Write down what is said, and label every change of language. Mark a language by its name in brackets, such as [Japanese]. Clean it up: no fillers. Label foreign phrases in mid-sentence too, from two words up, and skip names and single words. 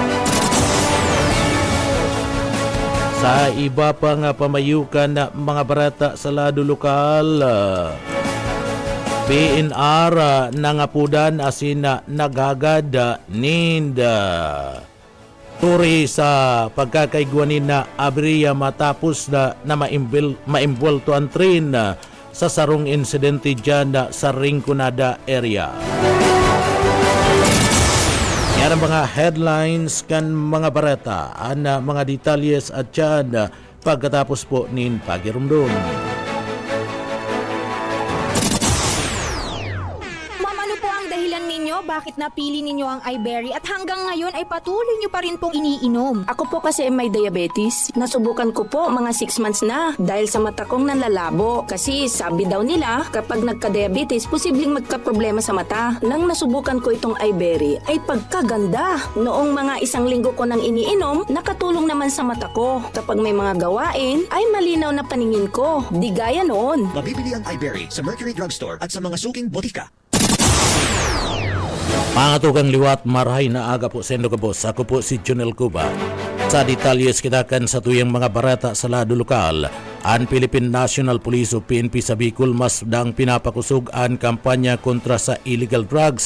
[Bikol] Sa iba pa nga pamayukan na mga barata sa lado lokal, PNR nangapudan asin naghagad ninda turi sa pagkakaigwanin na abriya matapos na maimbulto ang train sa sarong insidente dyan sa Rinconada area. Yan ang mga headlines kan mga barata, ang mga detalyes at dyan pagkatapos po nin pagirumdum. [Filipino] Bakit napili ninyo ang iBerry at hanggang ngayon ay patuloy nyo pa rin pong iniinom? Ako po kasi may diabetes. Nasubukan ko po mga 6 months na dahil sa mata kong nanlalabo. Kasi sabi daw nila kapag nagka-diabetes, posibleng magka-problema sa mata. Nang nasubukan ko itong iBerry ay pagkaganda. Noong mga 1 linggo ko nang iniinom, nakatulong naman sa mata ko. Kapag may mga gawain, ay malinaw na paningin ko. Di gaya noon. Mabibili ang iBerry sa Mercury Drugstore at sa mga suking botika. [Bikol] Mga tugang liwat, marahay na aga po sa inyo kabos. Ako po si Junel Cuba. Sa detalyes kita kan sa tuyang mga barata sa lado lokal, ang Philippine National Police o PNP sa Bicol mas dang pinapakusog ang kampanya kontra sa [English] illegal drugs.